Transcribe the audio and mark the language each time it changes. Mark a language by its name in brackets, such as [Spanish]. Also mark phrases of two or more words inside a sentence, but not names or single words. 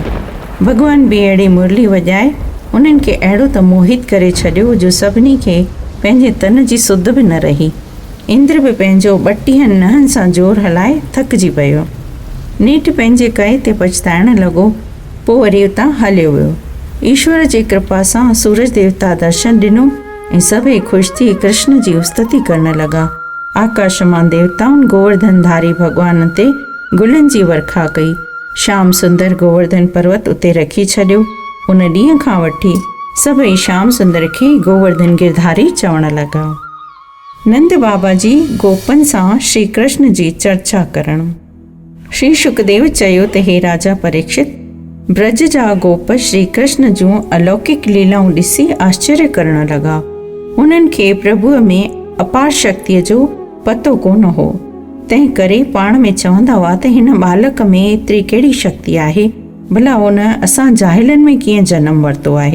[Sindhi] भॻवान बि अहिड़ी मुरली वॼाए उन्हनि खे अहिड़ो त मोहित करे छॾियो जो सभिनी खे पंहिंजे तन जी सुध बि न रही। इंद्र बि पंहिंजो 32 नहनि सां जोर हलाए थकिजी पियो। नेठि पंहिंजे कए ते पछताइण लॻो। पोइ वरी उतां हलियो वियो। ईश्वर जी कृपा सां सूरज देवता दर्शन ॾिनो ऐं सभई ख़ुशि थी कृष्ण जी स्तुति करण लॻा। आकाश मां देवताउनि गोवर्धनधारी भॻवान ते गुलनि जी वर्खा कई। श्याम सुंदर गोवर्धन पर्वत उते रखी छॾियो। उन ॾींहं खां वठी सभई श्याम सुंदर खे गोवर्धन गिरधारी चवण लॻा। नंद बाबा जी गोपन सां श्री कृष्ण जी चर्चा करणु। श्री शुकदेव चयो त हे राजा परीक्षित, ब्रज जा गोप श्री कृष्ण जूं अलौकिक लीलाऊं ॾिसी आश्चर्य करण लॻा। उन्हनि खे प्रभुअ में अपार शक्तिअ जो पतो कोन हो। तंहिं करे पाण में चवंदा हुआ त हिन बालक में एतिरी कहिड़ी शक्ति आहे, भला उन असां जाहिलनि में कीअं जनमु वरितो आहे।